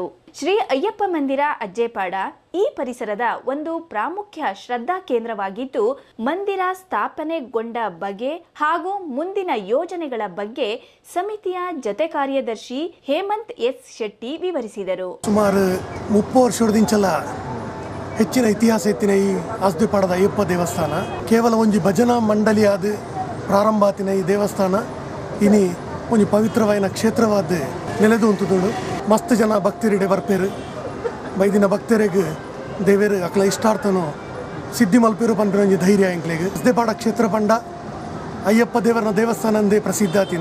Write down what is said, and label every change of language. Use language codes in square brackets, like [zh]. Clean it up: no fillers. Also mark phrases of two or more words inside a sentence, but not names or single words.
[kn] ಶ್ರೀ ಅಯ್ಯಪ್ಪ ಮಂದಿರ ಅಜ್ಜೇಪಾಡ ಈ ಪರಿಸರದ ಒಂದು ಪ್ರಾಮುಖ್ಯ ಶ್ರದ್ಧಾ ಕೇಂದ್ರವಾಗಿದ್ದು, ಮಂದಿರ ಸ್ಥಾಪನೆಗೊಂಡ ಬಗೆ ಹಾಗೂ ಮುಂದಿನ ಯೋಜನೆಗಳ ಬಗ್ಗೆ ಸಮಿತಿಯ ಜತೆ ಕಾರ್ಯದರ್ಶಿ ಹೇಮಂತ್ S. ಶೆಟ್ಟಿ ವಿವರಿಸಿದರು. [tcy] ಸುಮಾರು 30 ವರ್ಷದಿಂಚಲ ಹೆಚ್ಚಿನ ಇತಿಹಾಸ ಎತ್ತಿನ ಈ ಅಜ್ಜೇಪಾಡದ ಅಯ್ಯಪ್ಪ ದೇವಸ್ಥಾನ ಕೇವಲ ಒಂದು ಭಜನಾ ಮಂಡಳಿ ಆದ ಪ್ರಾರಂಭ ಆತಿನ ಈ ದೇವಸ್ಥಾನ ಇನಿ ಒಂದು ಪವಿತ್ರವಾದ ಕ್ಷೇತ್ರವಾದ ನೆಲೆದು ಉಂಟುದುಂಡು. ಮಸ್ತ್ ಜನ ಭಕ್ತರಿಡೆ ಬರ್ಪೇರು. ಬೈದಿನ ಭಕ್ತರಿಗೆ ದೇವರು ಅಕ್ಲ ಇಷ್ಟಾರ್ಥನು ಸಿದ್ಧಿ ಮಲ್ಪೇರು ಪಂಡ್ರೆ ಒಂದು ಧೈರ್ಯ ಎಂಕ್ಲೆಗೆ. ಅಜ್ಜೇಪಾಡ ಕ್ಷೇತ್ರ ಪಂಡ ಅಯ್ಯಪ್ಪ ದೇವರನ ದೇವಸ್ಥಾನ ಅಂದೇ ಪ್ರಸಿದ್ಧ ಆತಿನ.